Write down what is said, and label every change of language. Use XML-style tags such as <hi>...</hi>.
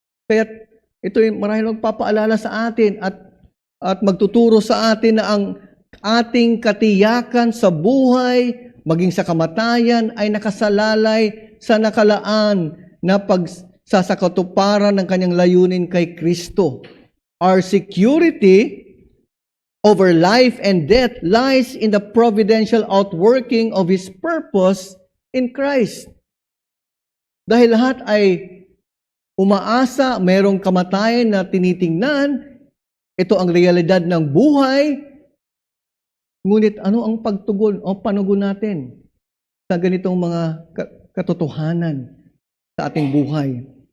<tl>Kaya ito ay marahil magpapaalala sa atin at magtuturo sa atin na ang ating katiyakan sa buhay, maging sa kamatayan, ay nakasalalay sa nakalaan na pagsasakatuparan ng kanyang layunin kay Kristo.</tl> <en>Our security over life and death lies in the providential outworking of His purpose in Christ.</en> <tl>Dahil lahat ay umaasa, mayroong kamatayan na tinitingnan, ito ang realidad ng buhay. Ngunit ano ang pagtugon o panugon natin sa ganitong mga katotohanan sa ating buhay?</tl>